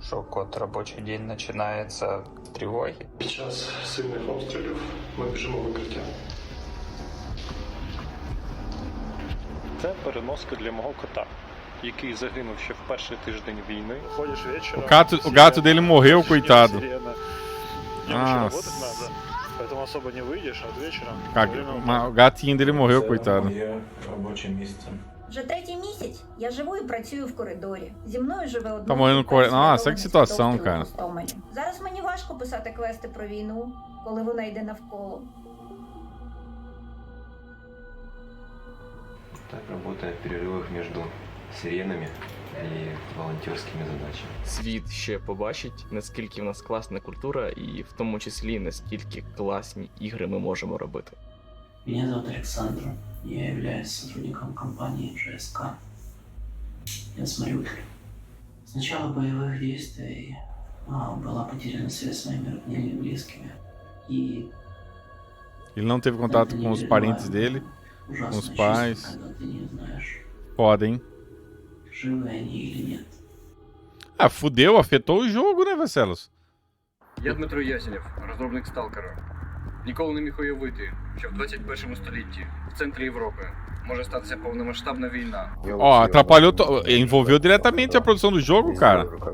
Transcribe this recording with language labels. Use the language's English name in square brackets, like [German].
[Russian] Код рабочий день начинается с тревоги. [Ukrainian] Сейчас сильних обстрілів. Ми біжимо в укриття. Це переноска для мого кота, який загинув ще в перший тиждень війни. Ходиш вечором. [Portuguese] O gato dele morreu, coitado. Nossa. [Russian] Поэтому особо не выйдешь, а вечером. [Portuguese] O gatinho dele morreu, coitado. [Ukrainian] Робоче місце. Вже третій місяць я живу і працюю в коридорі. Зі мною живе одна. [Portuguese] Tá morrendo no corredor. Nossa, que situação, cara. [Ukrainian] Зараз мені важко писати квести про війну, коли вона йде навколо. [Russian] Так работает в перерывах между сиренами [Ukrainian] і волонтерськими задачами. Світ ще побачить, наскільки в нас класна культура і в тому числі наскільки класні ігри ми можемо робити. [Russian] Меня зовут Александр. Я являюсь сотрудником компании ЖСК. Я с Мариуполя. С начала боевых действий была потеряна связь с своими родными и близкими. И [Portuguese] ele não teve contato com os parentes dele, com os pais. Foda, hein? Ah, fudeu, afetou o jogo, né, Vascelos? [Ukrainian] Я Дмитро Ясенєв, розробник Сталкера. Ніколи не міг уявити, що в 21 столітті, в центрі Європи, може статися повномасштабна війна. [Portuguese] Ó, atrapalhou, envolveu diretamente a produção do jogo, cara.